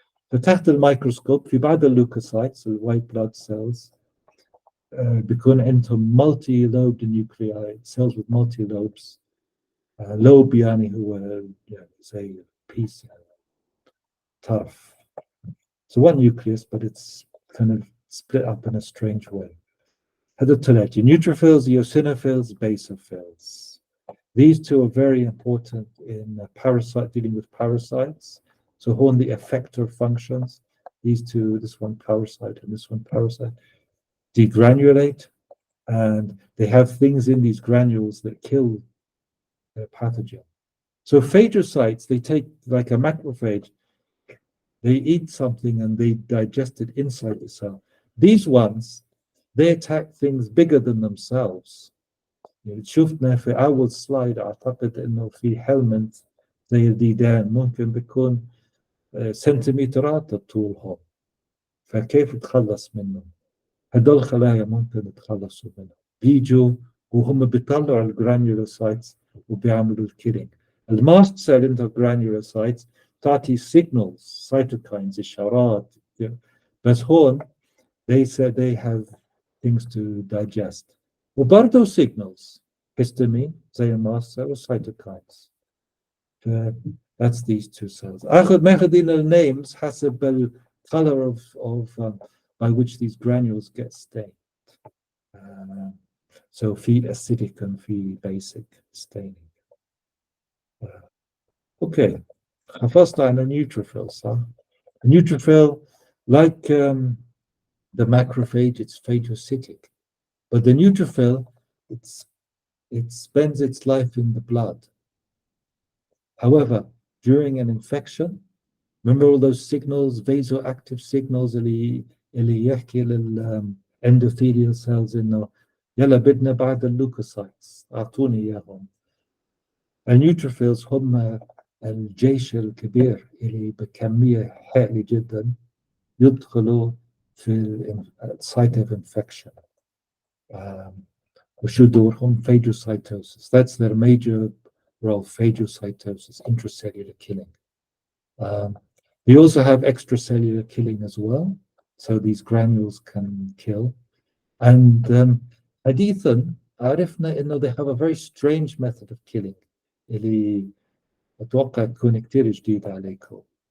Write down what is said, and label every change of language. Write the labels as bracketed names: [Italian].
[Arabic] فتحت الميكروسكوب في بعض اللوكوسايتس الوايت بلاد سيلز بيكون عندهم [English] multi-lobed nuclei cells with multi-lobes. [Arabic] lobe يعني هو يعني زي piece يعني tough. [English] So one nucleus but it's kind of split up in a strange way. [Arabic] هذا الثلاثة neutrophils, eosinophils, basophils. [English] These 2 are very important in dealing with parasites. So on the effector functions, these 2, this one parasite and this one parasite, degranulate, and they have things in these granules that kill the pathogen. So phagocytes, they take like a macrophage, they eat something and they digest it inside the cell. These ones, they attack things bigger than themselves. [Arabic] شفنا في أول سلايد أعتقد إنه في هيلمنت زي الديدان ممكن بيكون سنتيمترات طولهم. فكيف تخلص منهم؟ هدول الخلايا ممكن يتخلصوا منهم. بيجوا وهم بيطلعوا الجرانيولوسايتس وبيعملوا الكيلينج. الماست سيل انت الجرانيولوسايتس تعطي سيجنالز سايتوكاينز إشارات. بس هون [English] they said they have things to digest. [Arabic] وبرضه signals histamine زي الماست cell والcytokines. [English] That's these two cells. [Arabic] ماخذين الnames حسب ال [English] color of by which these granules get stained. So في acidic and في basic staining. Okay. [Arabic] حفظت عن النيوتروفيل صح؟ [English] A neutrophil, like the macrophage, it's phagocytic. But the neutrophil, it spends its life in the blood. However, during an infection, remember all those signals, vasoactive signals [Arabic] اللي يحكي للendothelial cells إنه يلا بدنا بعد اللوكوسايتس أعطوني إياهم. النيوتروفيلز هم الجيش الكبير اللي بكمية هائلة جدا يدخلوا في [English] site of infection. [Arabic] وشو دورهم؟ phagocytosis. [English] That's their major role, phagocytosis, intracellular killing. They also have extracellular killing as well, so these granules can kill. And [Arabic] حديثا عرفنا إنه [English] they have a very strange method of killing [Arabic] اللي أتوقع تكون كتير جديدة عليكم.